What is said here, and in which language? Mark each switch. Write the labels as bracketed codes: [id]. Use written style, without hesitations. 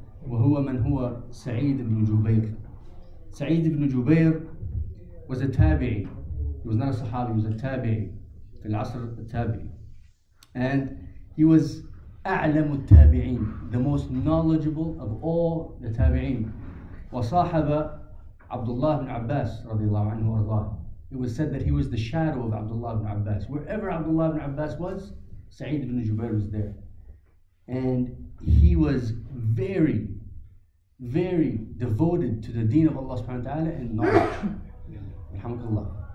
[ar] وهو من هو سعيد بن جبير. [en] Sa3eed ibn Jubayr was a tabi'i. He was not a sahabi, he was a tabi'i. [ar] في العصر التابعي. [en] And he was [ar] أعلم التابعين, [en] the most knowledgeable of all the tabi'in. [ar] وصاحب عبد الله بن عباس رضي الله عنه وارضاه. [en] It was said that he was the shadow of Abdullah ibn Abbas. Wherever Abdullah ibn Abbas was, Sa3eed ibn Jubayr was there. And he was very, very devoted to the deen of Allah subhanahu wa ta'ala and knowledge. Alhamdulillah.